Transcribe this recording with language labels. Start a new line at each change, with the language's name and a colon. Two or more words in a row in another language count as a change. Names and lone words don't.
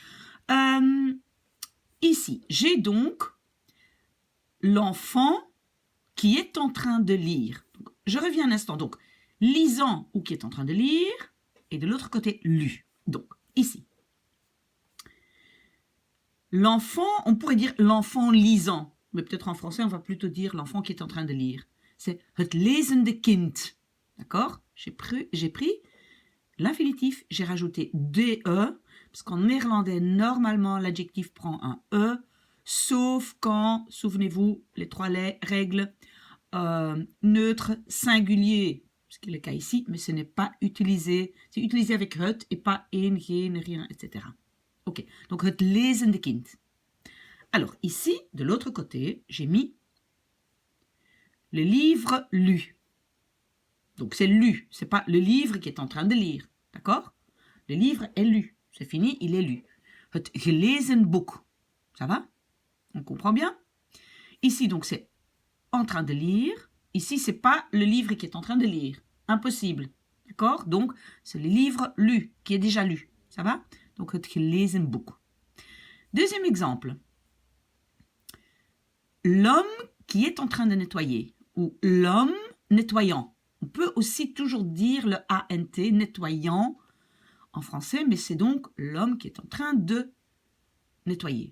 French: Ici, j'ai donc l'enfant qui est en train de lire. Donc, je reviens un instant. Donc, lisant ou qui est en train de lire, et de l'autre côté, lu. Donc, ici. L'enfant, on pourrait dire l'enfant lisant, mais peut-être en français, on va plutôt dire l'enfant qui est en train de lire.
Dutch: C'est het lezende kind.
French: D'accord? J'ai pris l'infinitif, j'ai rajouté DE, parce qu'en néerlandais, normalement, l'adjectif prend un E, sauf quand, souvenez-vous, les trois règles, neutre, singulier, ce qui est le cas ici, mais ce n'est pas utilisé, c'est utilisé avec het et pas
Dutch: een, geen,
French: rien, etc.
Dutch: Ok, donc het lezende kind.
French: Alors ici, de l'autre côté, j'ai mis le livre lu. Donc c'est lu, c'est pas le livre qui est en train de lire, d'accord? Le livre est lu, c'est fini, il est lu.
Dutch: Het gelezen boek,
French: ça va? On comprend bien? Ici donc c'est en train de lire, ici c'est pas le livre qui est en train de lire, impossible, d'accord? Donc c'est le livre lu, qui est déjà lu, ça va?
Dutch: Donc het gelezen boek.
French: Deuxième exemple, l'homme qui est en train de nettoyer, ou l'homme nettoyant. On peut aussi toujours dire le ANT, nettoyant, en français, mais c'est donc l'homme qui est en train de nettoyer.